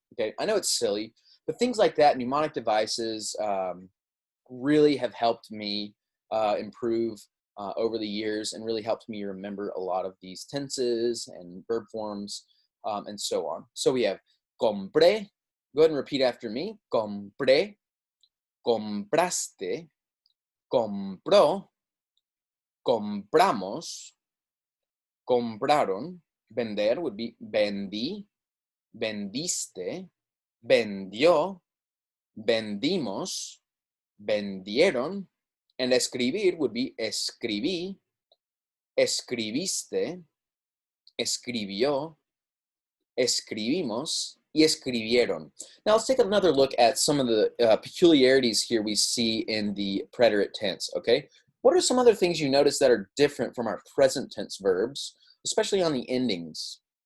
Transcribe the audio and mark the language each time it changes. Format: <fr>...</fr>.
<en>Okay, I know it's silly, but things like that, mnemonic devices, really have helped me improve over the years and really helped me remember a lot of these tenses and verb forms and so on. So we have compré. Go ahead and repeat after me.</en> <es>Compré, compraste, compró, compramos, compraron. Vender</es> <en>would be</en> <es>vendí, vendiste, vendió, vendimos, vendieron.</es> <en>And escribir would be</en> <es>escribí, escribiste, escribió, escribimos, y escribieron.</es> <en>Now let's take another look at some of the peculiarities here we see in the preterite tense, okay? What are some other things you notice that are different from our present tense verbs, especially on the endings?</en>